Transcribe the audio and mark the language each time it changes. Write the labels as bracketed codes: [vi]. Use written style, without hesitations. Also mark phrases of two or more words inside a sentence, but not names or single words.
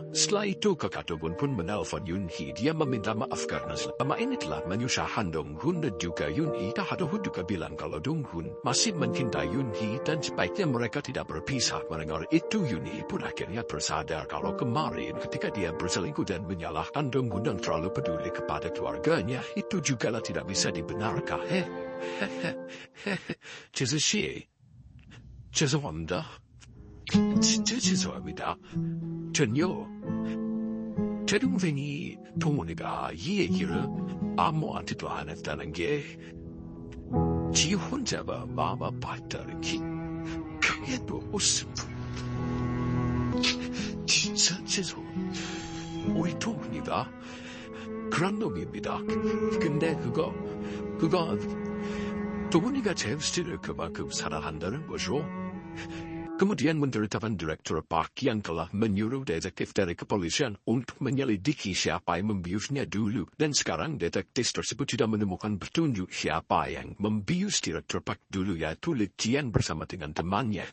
[id] Setelah itu kakak Donggun pun menelpon Yunhee. Dia meminta maaf karena selama ini telah menyusahkan Donggun dan juga Yunhee. Donggun juga bilang kalau Donggun masih mencintai Yunhee dan sebaiknya mereka tidak berpisah. Mendengar itu Yunhee pun akhirnya bersadar kalau kemarin ketika dia berselingkuh dan menyalahkan Donggun dan terlalu peduli kepada keluarganya, itu jugalah tidak bisa dibenarkan. [ko] 죄송합니다. 죄송합니다. 전요. 제 동생이 동훈이가 이 얘기를 아무한테도 안 했다는 게 지 혼자만 마음 아팠다는 게 그게 너무 슬픈. 진짜 죄송. 우리 동훈이가 그런 놈입니다. 근데 그거 동훈이가 제임스를 그만큼 사랑한다는 거죠. [id] Kemudian menderitakan Direktur Park yang telah menyuruh detektif dari kepolisian untuk menyelidiki siapa yang membiusnya dulu. Dan sekarang detektif tersebut sudah menemukan petunjuk siapa yang membius Direktur Park dulu, yaitu Legian bersama dengan temannya.